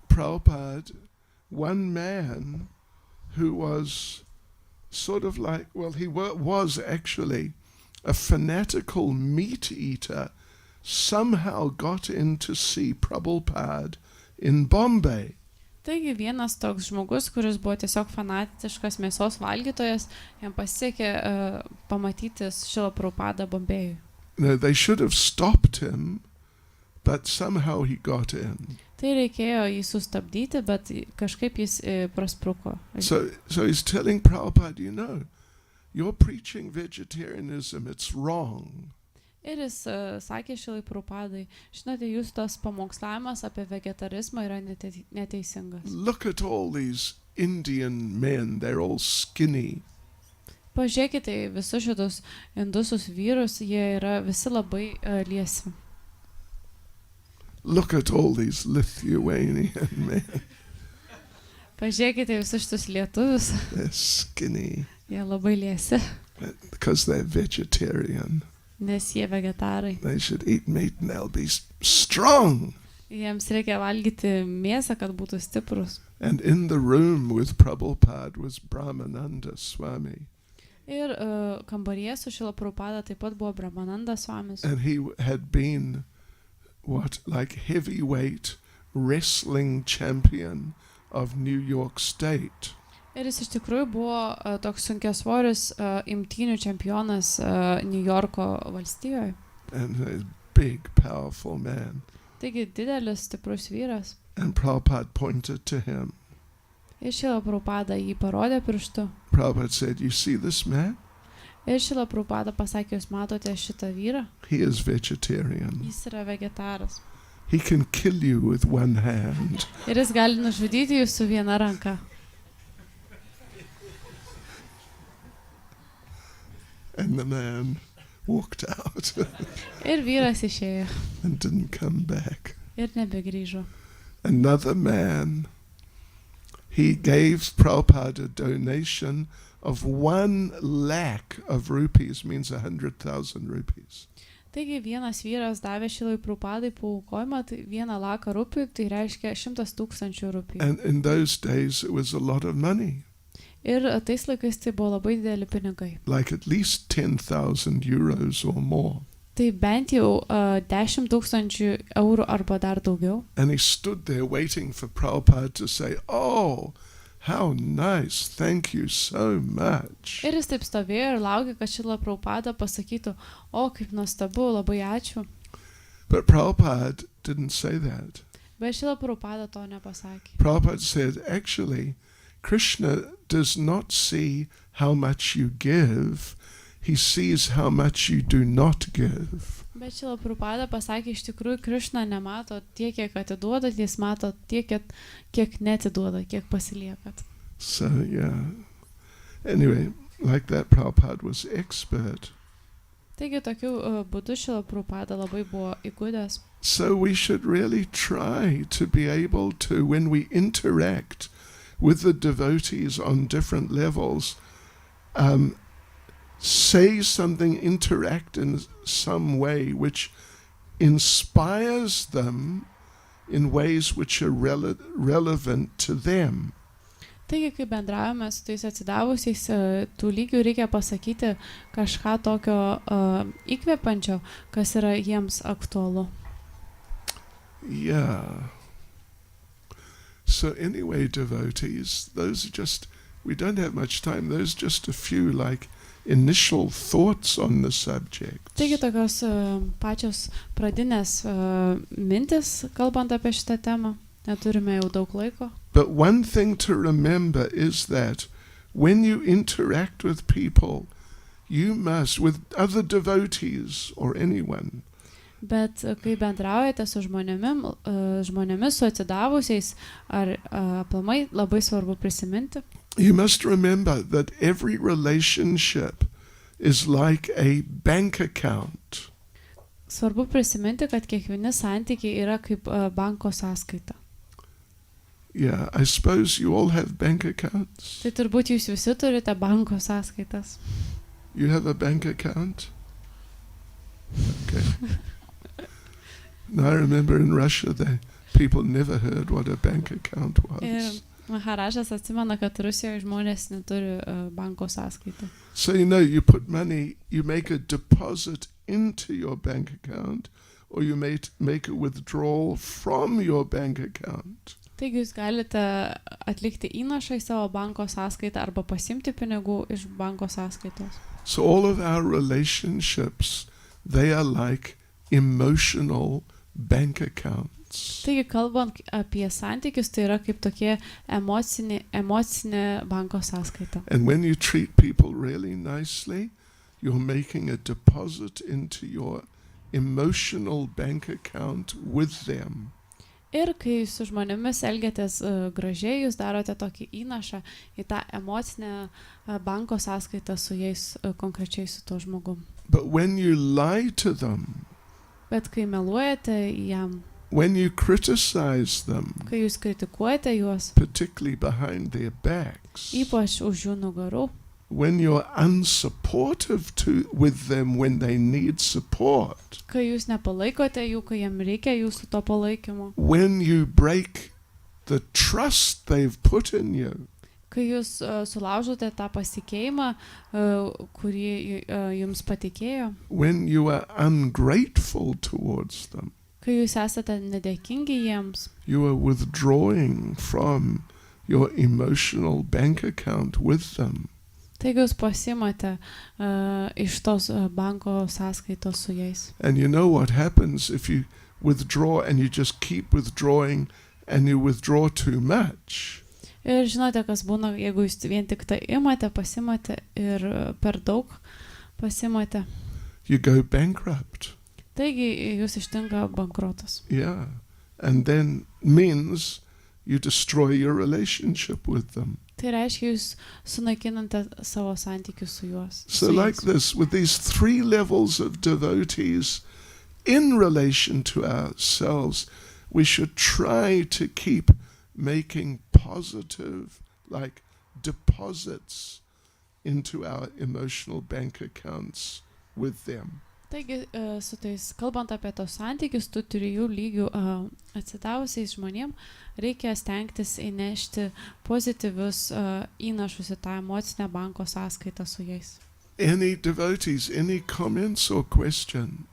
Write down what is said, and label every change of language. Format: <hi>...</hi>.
<en>Prabhupada, one man who was sort of like, well, he was actually a fanatical meat eater, somehow got in to see Prabhupada in Bombay.</en> <lt>Taigi vienas toks žmogus, kuris buvo tiesiog fanatiškas mėsos valgytojas, jam pasisekė pamatyti Šilą Prabhupadą Bombėjui.</lt> <en>No, they should have stopped him, but somehow he got in.</en> <lt>Tai reikėjo jį sustabdyti, bet kažkaip jis praspruko.</lt> <en>So he's telling Prabhupada, you know, you're preaching vegetarianism, it's wrong.</en> <lt>Ir jis sakė Šilai Prabhupadai, žinote, jūs tas pamokslavimas apie vegetarizmą yra neteisingas.</lt> <en>Look at all these Indian men, they're all skinny.</en> <lt>Pažiūrėkite į visus šitus indusus vyrus, jie yra visi labai liesi.</lt> <en>Look at all these Lithuanian men.</en> <lt>Pažiūrėkite visus šitus lietuvius,</lt> <en>They're skinny</en> <lt>jie labai liesi,</lt> <en>because they're vegetarian.</en> <lt>nes jie vegetarai.</lt> <en>They should eat meat and they'll be strong.</en> <lt>Jiems reikia valgyti mėsą, kad būtų stiprus.</lt> <en>And in the room with Prabhupada was Brahmananda Swami.</en> <lt>Ir kambaryje su Šila Prabhupada taip pat buvo Brahmananda Swamis.</lt> <en>And he had been, like heavyweight wrestling champion of New York State.</en> <lt>Ir jis iš tikrųjų buvo toks sunkiasvoris imtynių čempionas New Yorko valstijoje.</lt> <en>And a big, powerful man.</en> <lt>Taigi didelis, stiprus vyras.</lt> <en>And Prabhupada pointed to him.</en> <lt>Ir Šila Prabhupada jį parodė pirštu.</lt> <en>Prabhupada said, you see this man?</en> <lt>Ir Šila Prabhupada pasakė, jūs matote šitą vyrą?</lt> <en>He is vegetarian.</en> <lt>Jis yra vegetaras.</lt> <en>He can kill you with one hand.</en> <lt>Ir jis gali nužudyti jūs su viena ranka.</lt> <en>And the man walked out</en> <lt>Ir vyras išėjo.</lt> <en>and didn't come back.</en> <lt>Ir nebegrįžo.</lt> <en>Another man, he gave Prabhupada a donation of 1 lakh of rupees, means 100,000 rupees.</en> <lt>Taigi vienas vyras davė Šilai Prabhupadai paaukojimą, tai 1 laką rupių, tai reiškia 100,000 rupijų.</lt> <en>And in those days it was a lot of money,</en> <lt>Ir tais laikais tai buvo labai dideli pinigai.</lt> <en>like at least 10,000 euros or more.</en> <lt>Tai bent jau 10,000 eurų arba dar daugiau.</lt> <en>And he stood there waiting for Prabhupada to say, oh, how nice, thank you so much.</en> <lt>Ir jis taip stovėjo ir laukė, kad Šila Prabhupada pasakytų, o kaip nuostabu, labai ačiū.</lt> <en>But Prabhupada didn't say that.</en> <lt>Bet Šila Prabhupada to nepasakė.</lt> <en>Prabhupada said, actually, Krishna does not see how much you give, he sees how much you do not give.</en> <lt>Bet Šila Prabhupada pasakė, iš tikrųjų, Krišna nemato tiek, kiek atiduodat, jis mato tiek, kiek netiduodat, kiek pasiliekat.</lt> <en>So, yeah. Anyway, like that, Prabhupada was expert.</en> <lt>Taigi, tokiu būdu Šila Prabhupada labai buvo įgudęs.</lt> <en>So we should really try to be able to, when we interact with the devotees on different levels, say something, interact in some way which inspires them in ways which are relevant to them.</en> <lt>Taigi, kai bendravome su tais atsidavusiais, tų lygių reikia pasakyti kažką tokio įkvepiančio, kas yra jiems aktualu.</lt> <en>Yeah. So anyway, devotees, those are just, we don't have much time, those are just a few like initial thoughts on the subject.</en> <lt>Taigi tokios pačios pradinės mintis, kalbant apie šitą temą, neturime jau daug laiko.</lt> <en>But one thing to remember is that when you interact with people, you must, with other devotees or anyone,</en> <lt>Bet kai bendraujate su žmonėmis, su atsidavusiais, ar aplamai labai svarbu prisiminti,</lt> <en>you must remember that every relationship is like a bank account.</en> <lt>Svarbu prisiminti, kad kiekvieni santykiai yra kaip banko sąskaita.</lt> <en>Yeah, I suppose you all have bank accounts.</en> <lt>Tai turbūt jūs visi turite banko sąskaitas.</lt> <en>You have a bank account? Okay. No, I remember in Russia, people never heard what a bank account</en> <lt>Ir</lt> <en>was.</en> <lt>Maharažas atsimena, kad Rusijoje žmonės neturi banko sąskaitų.</lt> <en>So you put money, you make a deposit into your bank account, or you make a withdrawal from your bank account.</en> <lt>Taigi jūs galite atlikti įnašą į savo banko sąskaitą arba pasimti pinigų iš banko sąskaitos.</lt> <en>So all of our relationships, they are like emotional bank accounts.</en> <lt>Taigi kalbant apie santykius, tai yra kaip tokie emocinė banko sąskaita.</lt> <en>And when you treat people really nicely, you're making a deposit into your emotional bank account with them.</en> <lt>Ir kai su žmonėmis elgiatės gražiai, jūs darote tokį įnašą į tą emocinę banko sąskaitą su jais, konkrečiai su to žmogum.</lt> <en>But when you lie to them,</en> <lt>Bet kai meluojate jam,</lt> <en>when you criticize them,</en> <lt>kai jūs kritikuojate juos,</lt> <en>particularly behind their backs,</en> <lt>ypač už jų nugarų,</lt> <en>when you're unsupportive with them when they need support,</en> <lt>kai jūs nepalaikote jų, kai jam reikia jūsų to palaikymo,</lt> <en>when you break the trust they've put in you,</en> <lt>kai jūs sulaužote tą pasitikėjimą, kurį jums patikėjo,</lt> <en>when you are ungrateful towards them,</en> <lt>kai jūs esate nedėkingi jiems,</lt> <en>you are withdrawing from your emotional bank account with them.</en> <lt>taigi jūs pasimate iš tos banko sąskaitos su jais.</lt> <en>And you know what happens if you withdraw and you just keep withdrawing and you withdraw too much?</en> <lt>Ir žinote, kas būna, jeigu jūs vien tik tai imate, pasimate ir per daug pasimate.</lt> <en>You go bankrupt.</en> <lt>Taigi jūs ištinka bankrotas.</lt> <en>Yeah. And then means you destroy your relationship with them.</en> <lt>Tai reiškia, jūs sunaikinate savo santykius su juos.</lt> <en>So like this, with these three levels of devotees in relation to ourselves, we should try to keep making positive, like, deposits into our emotional bank accounts with them.</en> <lt>Taigi, su tais, kalbant apie tos santykius, tų trijų lygių atsidavusiais žmonėm, reikia stengtis įnešti pozityvius įnašus į tą emocinę banko sąskaitą su jais.</lt> <en>Any devotees, any comments or questions?</en>